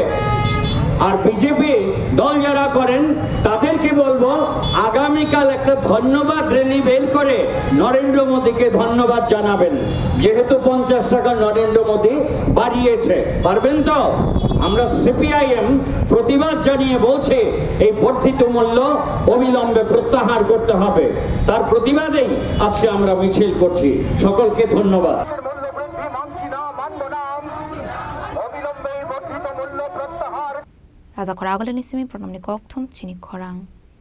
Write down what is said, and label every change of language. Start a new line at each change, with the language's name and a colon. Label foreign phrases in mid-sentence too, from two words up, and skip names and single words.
Bangla: আর বিজেপি দল যারা করেন তাদেরকে বলবো আগামীকাল একটা ধন্যবাদ র্যালি বের করে নরেন্দ্র মোদীকে ধন্যবাদ জানাবেন যেহেতু 50 টাকা নরেন্দ্র মোদী বাড়িয়েছে পারবেন তো আমরা সিপিআইএম প্রতিবাদ জানিয়ে বলছে এই বর্ধিত মূল্য অবিলম্বে প্রত্যাহার করতে হবে তার প্রতিবাদেই আজকে আমরা মিছিল করছি সকলকে ধন্যবাদ
Kok Borok: Raja Khora agale ni simi pranam ni kok thum chini khorang